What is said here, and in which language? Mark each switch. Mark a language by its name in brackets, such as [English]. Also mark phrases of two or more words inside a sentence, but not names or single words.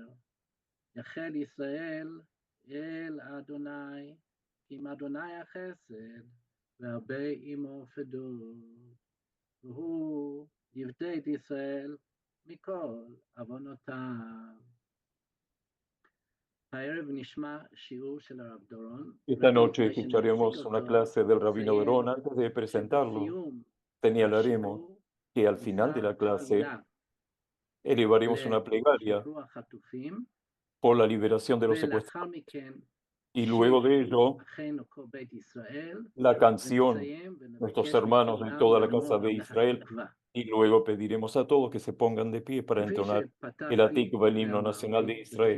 [Hebrew] יחל ישראל אל אדוני, עם אדוני החסד, והרבה עמו פדות. והוא יפדה את ישראל מכל עוונותיו. הערב נשמע שיעור של הרב דורון. [Spanish] Esta noche escucharemos una clase del Rabino Doron. Antes de presentarlo, señalaremos que al final de la clase elevaremos una plegaria por la liberación de los secuestrados. Y luego de ello, la canción, nuestros hermanos de toda la casa de Israel, y luego pediremos a todos que se pongan de pie para entonar el Atikva, el himno nacional de Israel.